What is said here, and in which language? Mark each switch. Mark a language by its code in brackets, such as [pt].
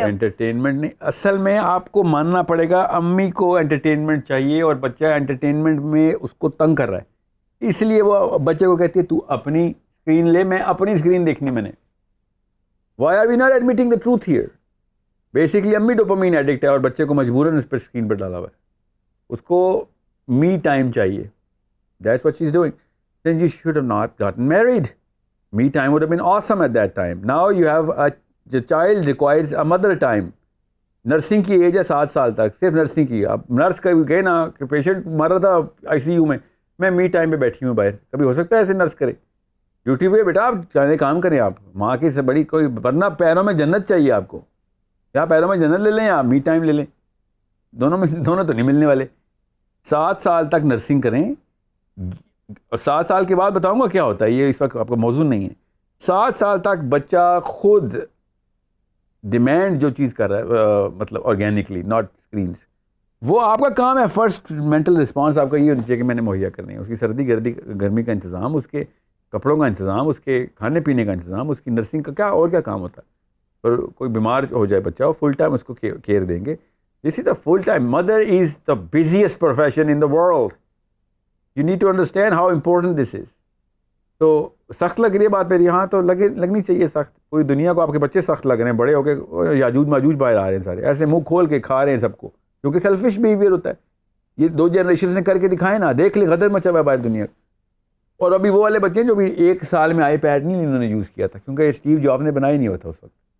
[ur] Entertainment نہیں، اصل میں آپ کو ماننا پڑے گا امی کو انٹرٹینمنٹ چاہیے اور بچہ انٹرٹینمنٹ میں اس کو تنگ کر رہا ہے، اس لیے وہ بچے کو کہتی ہے تو اپنی اسکرین لے، میں اپنی اسکرین دیکھنی میں نے. [en] Why are we not admitting the truth here? [ur] Basically امی ڈوپامین ایڈکٹ ہے اور بچے کو مجبوراً اس پر اسکرین پر ڈالا ہوا ہے. اس کو [en] me time چاہیے. That's what she's doing. Then you should have not gotten married. Me time would have been awesome at that time. Now you have the child requires a mother time. [ur] Nursing کی age ہے 7 سال تک, صرف nursing کی. اب nurse کبھی گئے نا کہ پیشنٹ مر رہا تھا آئی سی یو میں می ٹائم پہ بیٹھی ہوں باہر, کبھی ہو سکتا ہے ایسے نرس کرے؟ ڈیوٹی پہ بیٹا آپ چاہے کام کریں, آپ ماں کی سے بڑی کوئی, ورنہ پیروں میں جنت چاہیے آپ کو. یا پیروں میں جنت لے لیں یا می ٹائم لے لیں, دونوں تو نہیں ملنے والے. 7 سال تک نرسنگ کریں, اور 7 سال کے بعد بتاؤں گا کیا ہوتا ہے, یہ اس وقت آپ کا موضوع نہیں ہے. 7 سال تک بچہ خود ڈیمانڈ جو چیز کر رہا ہے, مطلب [en] organically not screens, [ur] وہ آپ کا کام ہے. [en] first mental response [ur] آپ کا یہ ہونی چاہیے کہ میں نے مہیا کرنی ہے. اس کی سردی گرمی کا انتظام, اس کے کپڑوں کا انتظام, اس کے کھانے پینے کا انتظام, اس کی نرسنگ کا کیا اور کیا کام ہوتا ہے. اور کوئی بیمار ہو جائے بچہ, وہ فل ٹائم اس کو کیئر دیں گے. [en] This is a full time. Mother is the busiest profession in the world. You need to understand how important this is. [ur] تو سخت لگ رہی ہے بات میری, یہاں تو لگنی چاہیے سخت. پوری دنیا کو آپ کے بچے سخت لگ رہے ہیں, بڑے ہو کے یاجوج ماجوج باہر آ رہے ہیں سارے, ایسے منہ کھول کے کھا رہے ہیں سب کو, کیونکہ سیلفش بیہیویئر ہوتا ہے. یہ 2 جنریشن نے کر کے دکھائے نا, دیکھ لیں غدر مچا ہوا ہے باہر دنیا. اور ابھی وہ والے بچے ہیں جو بھی 1 سال میں آئی پیڈ نہیں انہوں نے یوز کیا تھا, کیونکہ اسٹیو جاب نے بنایا ہی نہیں ہوا تھا اس وقت.